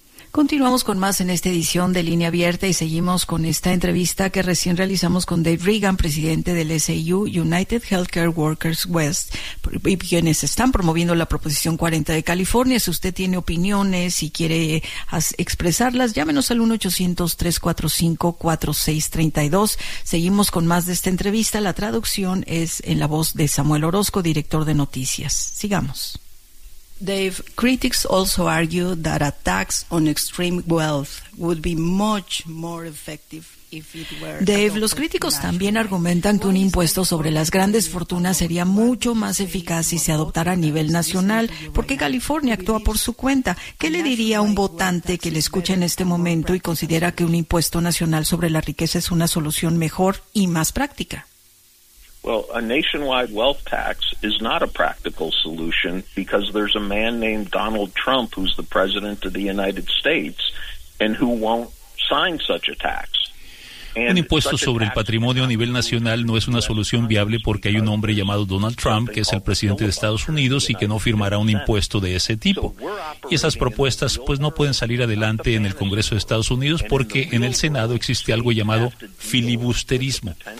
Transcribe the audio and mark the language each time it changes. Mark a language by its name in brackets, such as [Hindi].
[Spanish] Continuamos con más en esta edición de Línea Abierta y seguimos con esta entrevista que recién realizamos con Dave Regan, presidente del SEIU, United Healthcare Workers West, y quienes están promoviendo la Proposición 40 de California. Si usted tiene opiniones y quiere expresarlas, llámenos al 1-800-345-4632. Seguimos con más de esta entrevista. La traducción es en la voz de Samuel Orozco, director de noticias. Sigamos. [English] Dave, critics also argue that a tax on extreme wealth would be much more effective. [Spanish] Dave, los críticos también argumentan que un impuesto sobre las grandes fortunas sería mucho más eficaz si se adoptara a nivel nacional, porque California actúa por su cuenta. ¿Qué le diría a un votante que le escucha en este momento y considera que un impuesto nacional sobre la riqueza es una solución mejor y más práctica? [English] Well, a nationwide wealth tax is not a practical solution because there's a man named Donald Trump who's the president of the United States and who won't sign such a tax. [Spanish] Un impuesto sobre el patrimonio a nivel nacional no es una solución viable porque hay un hombre llamado Donald Trump que es el presidente de Estados Unidos y que no firmará un impuesto de ese tipo. Y esas propuestas pues no pueden salir adelante en el Congreso de Estados Unidos porque en el Senado existe algo llamado filibusterismo.